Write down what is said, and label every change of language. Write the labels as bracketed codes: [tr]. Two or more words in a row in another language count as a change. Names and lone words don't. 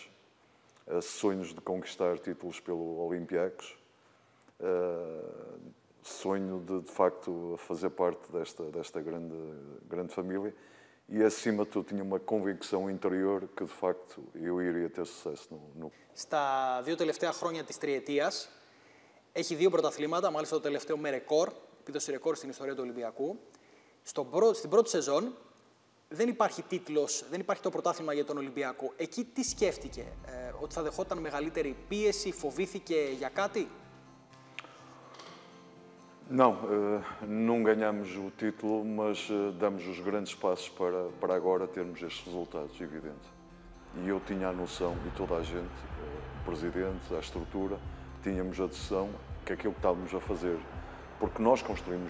[pt] Sonhos de conquistar títulos pelo Olympiacos. Sonho de facto, fazer parte desta grande família. E, acima de tudo, tinha uma convicção interior que, de facto, eu iria ter sucesso no... [el] Στα δύο τελευταία χρόνια της τριετίας, έχει 2 πρωταθλήματα, μάλιστα το τελευταίο με ρεκόρ, επίδοση ρεκόρ στην ιστορία του Ολυμπιακού. Στην πρώτη σεζόν δεν υπάρχει τίτλος, δεν υπάρχει το πρωτάθλημα για τον Ολυμπιακό. Εκεί τι σκέφτηκε, ότι θα δεχόταν μεγαλύτερη πίεση, φοβήθηκε για κάτι? [pt] Não, não ganhamos o título, mas damos os grandes passos para agora termos estes resultados, evidente. E eu tinha a noção, e toda a gente, o Presidente, a estrutura, tínhamos a decisão que aquilo que estávamos a fazer, porque nós construímos